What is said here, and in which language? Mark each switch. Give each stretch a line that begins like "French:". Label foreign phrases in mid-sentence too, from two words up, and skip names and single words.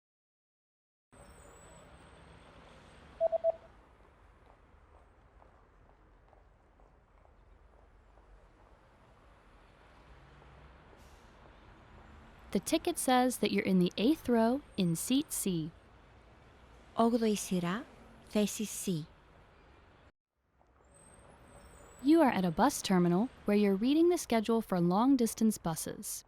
English: The ticket says that you're in the 8th row in seat C.
Greek: 8η σειρά, θέση C.
English: You are at a bus terminal where you're reading the schedule for long-distance buses.